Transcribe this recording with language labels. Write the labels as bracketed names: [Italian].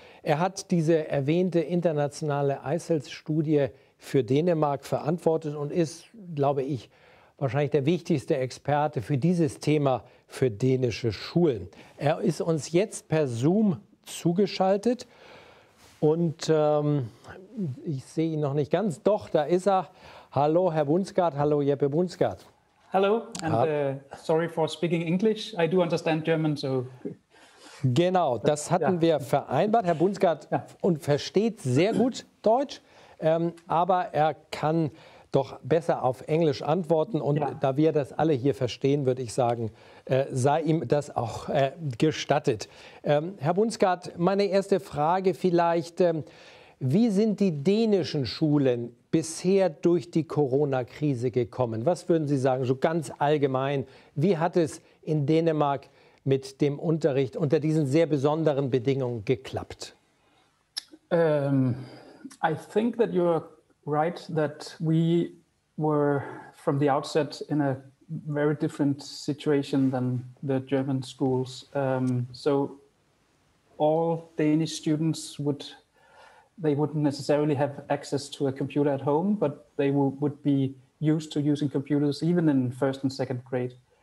[German] Er hat diese erwähnte internationale ICELS-Studie für Dänemark verantwortet und ist, glaube ich, wahrscheinlich der wichtigste Experte für dieses Thema für dänische Schulen. Er ist uns jetzt per Zoom zugeschaltet. Und ich sehe ihn noch nicht ganz. Doch, da ist er. Hallo, Herr Bundsgaard. Hallo, Jeppe Bundsgaard. [English] Hello, and sorry for speaking English. I do understand German, so. [German] Genau, das hatten wir vereinbart. Herr Bundsgaard und versteht sehr gut Deutsch, aber er kann doch besser auf Englisch antworten. Und da wir das alle hier verstehen, würde ich sagen, sei ihm das auch gestattet. Herr Bundsgaard, meine erste Frage vielleicht. Wie sind die dänischen Schulen bisher durch die Corona-Krise gekommen? Was würden Sie sagen, so ganz allgemein? Wie hat es in Dänemark mit dem Unterricht unter diesen sehr besonderen Bedingungen geklappt? [English] I think that you're right that we were from the outset in a very different situation than the German schools. So all Danish students wouldn't necessarily have access to a computer at home, but they would be used to using computers even in first and second grade.